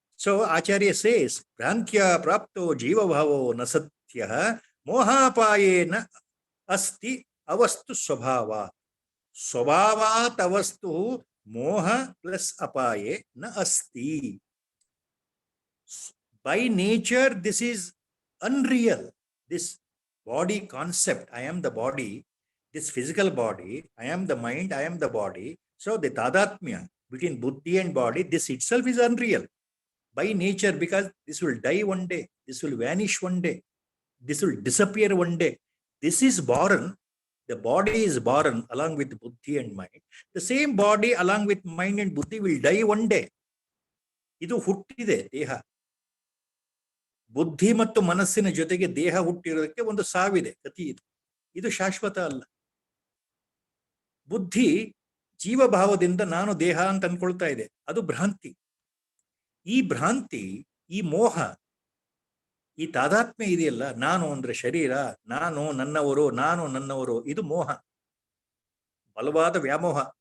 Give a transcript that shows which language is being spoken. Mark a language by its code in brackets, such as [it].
[en] so Acharya says [sa] ಭ್ರಾಂತ್ಯ ಪ್ರಾಪ್ತೋ ಜೀವಭಾವೋ ನ ಸತ್ಯ ಮೋಹಾಪಾಯೇನ ಅಸ್ತಿ ಅವಸ್ತು ಸ್ವಭಾವಾತ್. ಸ್ವಭಾವಾತ್ ಅವಸ್ತು ಮೋಹ ಪ್ಲಸ್ ಅಪಾಯೇ ನ ಅಸ್ತಿ. [en] By nature this is unreal. This body concept, I am the body, this physical body, I am the mind, I am the body. So the tadatmya between buddhi and body, this itself is unreal by nature, because this will die one day, this will vanish one day, this will disappear one day. This is born, the body is born along with buddhi and mind. The same body along with mind and buddhi will die one day. [kn] ಇದು ಹುಟ್ಟಿದೆ ದೇಹ. ಬುದ್ಧಿ ಮತ್ತು ಮನಸ್ಸಿನ ಜೊತೆಗೆ ದೇಹ ಹುಟ್ಟಿರೋದಕ್ಕೆ ಒಂದು ಸಾವಿದೆ, ಗತಿ ಇದೆ. ಇದು ಶಾಶ್ವತ ಅಲ್ಲ. ಬುದ್ಧಿ ಜೀವಭಾವದಿಂದ ನಾನು ದೇಹ ಅಂತ ಅನ್ಕೊಳ್ತಾ ಇದೆ, ಅದು ಭ್ರಾಂತಿ. ಈ ಭ್ರಾಂತಿ, ಈ ಮೋಹ, ಈ ತಾದಾತ್ಮ್ಯ ಇದೆಯಲ್ಲ, ನಾನು ಅಂದ್ರೆ ಶರೀರ, ನಾನು ನನ್ನವರು, ನಾನು ನನ್ನವರು, ಇದು ಮೋಹ, ಬಲವಾದ ವ್ಯಾಮೋಹ.